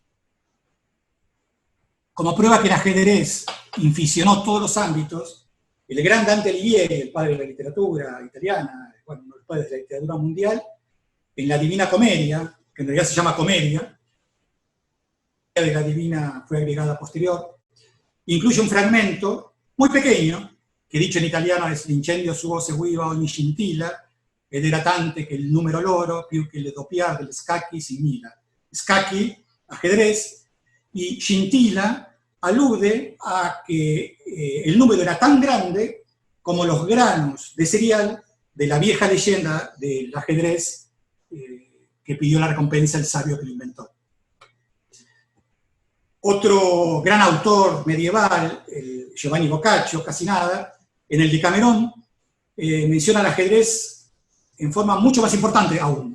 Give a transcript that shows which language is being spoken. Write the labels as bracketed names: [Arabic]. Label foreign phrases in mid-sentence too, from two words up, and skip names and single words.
[Spanish] Como prueba que el ajedrez inficionó todos los ámbitos, el gran Dante Alighieri, el padre de la literatura italiana, bueno, uno de los padres de la literatura mundial, en la Divina Comedia, que en realidad se llama Comedia, de la Divina fue agregada posterior, incluye un fragmento muy pequeño, que dicho en italiano es [Italian] l'incendio suo seguiva ogni scintilla, ed era tante che il numero loro, più che le doppiar delle scacchi simila. [Spanish] Scacchi, ajedrez, y scintilla alude a que el número era tan grande como los granos de cereal de la vieja leyenda del ajedrez que pidió la recompensa el sabio que lo inventó. Otro gran autor medieval, Giovanni Boccaccio, casi nada, en el Decamerón menciona el ajedrez en forma mucho más importante aún.